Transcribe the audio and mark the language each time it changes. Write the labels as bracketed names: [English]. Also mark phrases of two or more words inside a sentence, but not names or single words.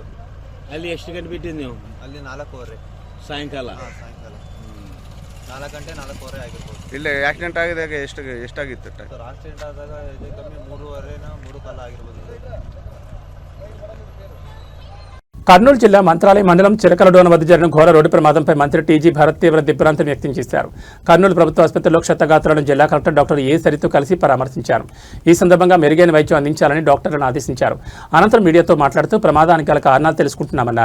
[Kannada] ಅಲ್ಲಿ ಎಷ್ಟು ಗಂಟೆ ಬಿಟ್ಟಿದ್ದು ನೀವು? ಅಲ್ಲಿ 4:15 ಸಾಯಂಕಾಲ. ಸಾಯಂಕಾಲ 4 ಗಂಟೆ 4:15 ಆಗಿರ್ಬೋದು. ಇಲ್ಲ ಆಕ್ಸಿಡೆಂಟ್ ಆಗಿದಾಗ ಎಷ್ಟಾಗಿತ್ತು? ಸರ್ ಆಕ್ಸಿಡೆಂಟ್ ಆದಾಗ ಹೆಚ್ಚು ಕಮ್ಮಿ 3:15 3 ಕಾಲ ಆಗಿರ್ಬೋದು. [Telugu] కర్నూలు జిల్లా మంత్రాలయ మండలం చిలకలడోన వద్ద జరిగిన ఘోర రోడ్డు ప్రమాదంపై మంత్రి టీజీ భరత్ తీవ్ర దిగ్భ్రాంతి వ్యక్తం చేశారు. కర్నూలు ప్రభుత్వ ఆసుపత్రిలో క్షతగాత్రులను జిల్లా కలెక్టర్ డాక్టర్ ఏ సరితో కలిసి పరామర్శించారు. ఈ సందర్భంగా మెరుగైన వైద్యం అందించాలని డాక్టర్లను ఆదేశించారు. అనంతరం మీడియాతో మాట్లాడుతూ ప్రమాదానికి గల కారణాలు తెలుసుకుంటున్నామన్నారు.